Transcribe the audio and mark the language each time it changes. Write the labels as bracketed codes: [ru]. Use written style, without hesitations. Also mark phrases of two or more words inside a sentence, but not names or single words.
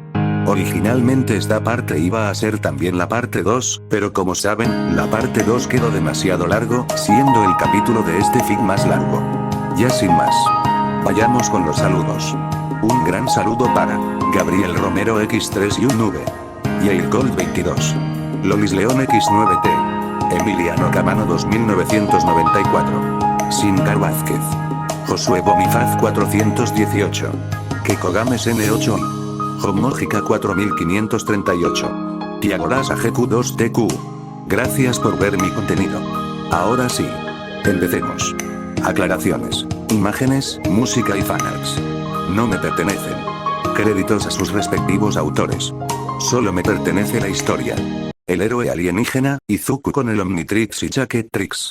[es] Originalmente esta parte iba a ser también la parte 2, pero como saben, la parte 2 quedó demasiado largo, siendo el capítulo de este fic más largo. Ya sin más. Vayamos con los saludos. Un gran saludo para Gabriel Romero X3 y un V. Yaircold 22. Lolis León X9T. Emiliano Camano 2994. Sincar Vázquez. Josué Bonifaz 418. Kekogames N8. Homogica 4538. Tiagoras AGQ2TQ. Gracias por ver mi contenido. Ahora sí. Empecemos. Aclaraciones. Imágenes, música y fanarts. No me pertenecen. Créditos a sus respectivos autores. Solo me pertenece la historia. El héroe alienígena, Izuku con el Omnitrix y Jacket Trix.